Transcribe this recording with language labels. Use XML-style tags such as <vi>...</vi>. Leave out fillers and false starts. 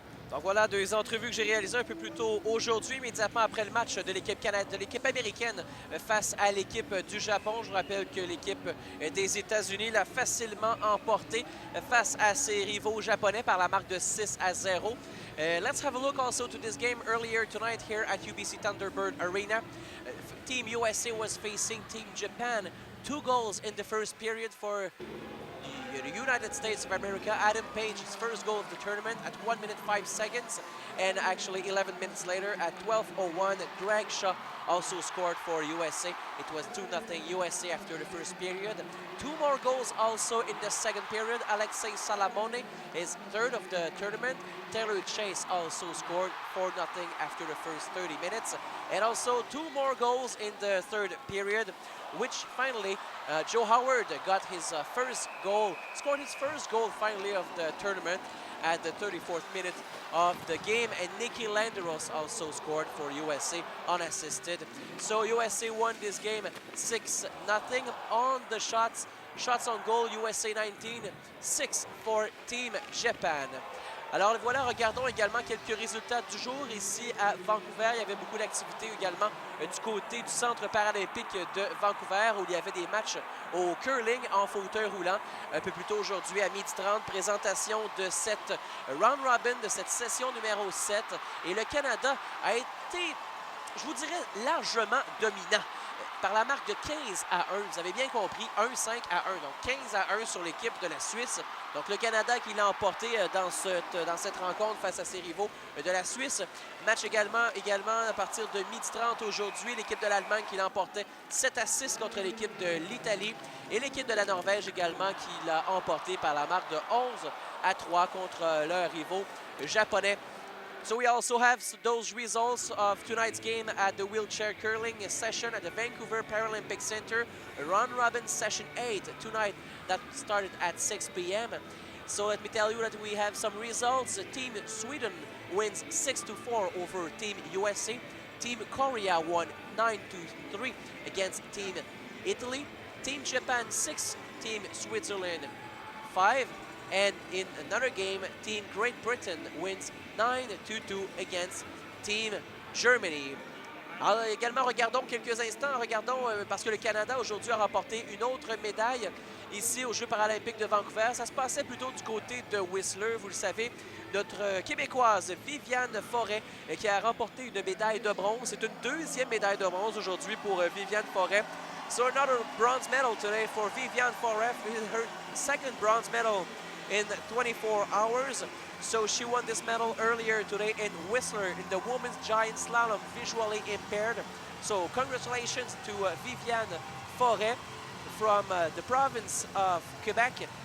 <fr>Donc voilà 2 entrevues que j'ai réalisées un peu plus tôt aujourd'hui, immédiatement après le match de l'équipe américaine face à l'équipe du Japon. Je vous rappelle que l'équipe des États-Unis l'a facilement emporté face à ses rivaux japonais par la marque de 6-0.</fr> <en>Let's have a look also to this game earlier tonight here at UBC Thunderbird Arena. Team USA was facing Team Japan 2 goals in the first period for the United States of America. Adam Page, his first goal of the tournament at 1 minute 5 seconds, and actually 11 minutes later at 12:01, Greg Shaw also scored for USA. It was 2-0 USA after the first period. 2 more goals also in the second period. Alexei Salamone, his third of the tournament. Taylor Chase also scored 4-0 after the first 30 minutes. And also 2 more goals in the third period, which finally Joe Howard got his first goal, scored his first goal finally of the tournament at the 34th minute of the game, and Nicky Landeros also scored for USA unassisted. So USA won this game 6-0 on the shots on goal. USA 19, 6 for Team Japan.</en> <fr>Alors voilà, regardons également quelques résultats du jour ici à Vancouver. Il y avait beaucoup d'activités également du côté du centre paralympique de Vancouver, où il y avait des matchs au curling en fauteuil roulant. Un peu plus tôt aujourd'hui à 12h30, présentation de cette round robin, de cette session numéro 7. Et le Canada a été, je vous dirais, largement dominant par la marque de 15-1. Vous avez bien compris, 1-5-1. Donc 15-1 sur l'équipe de la Suisse. Donc le Canada qui l'a emporté dans cette rencontre face à ses rivaux de la Suisse. Match également à partir de 12h30 aujourd'hui. L'équipe de l'Allemagne qui l'emportait 7-6 contre l'équipe de l'Italie. Et l'équipe de la Norvège également qui l'a emporté par la marque de 11-3 contre leurs rivaux japonais.</fr> <en>So we also have those results of tonight's game at the wheelchair curling session at the Vancouver Paralympic Center. Round robin session 8 tonight that started at 6 p.m. So let me tell you that we have some results. Team Sweden wins 6-4 over Team USA. Team Korea won 9-3 against Team Italy. Team Japan 6, Team Switzerland 5. And in another game, Team Great Britain wins 9-2 against Team Germany.</en> <fr>Alors également, regardons quelques instants, parce que le Canada aujourd'hui a remporté une autre médaille ici aux Jeux paralympiques de Vancouver. Ça se passait plutôt du côté de Whistler, vous le savez. Notre Québécoise Viviane Forêt qui a remporté une médaille de bronze. C'est une deuxième médaille de bronze aujourd'hui pour Viviane Forêt.</fr> <en>So another bronze medal today for Viviane Forêt, her second bronze medal in 24 hours. So she won this medal earlier today in Whistler in the women's giant slalom, visually impaired. So congratulations to Viviane Forêt from the province of Quebec.</en>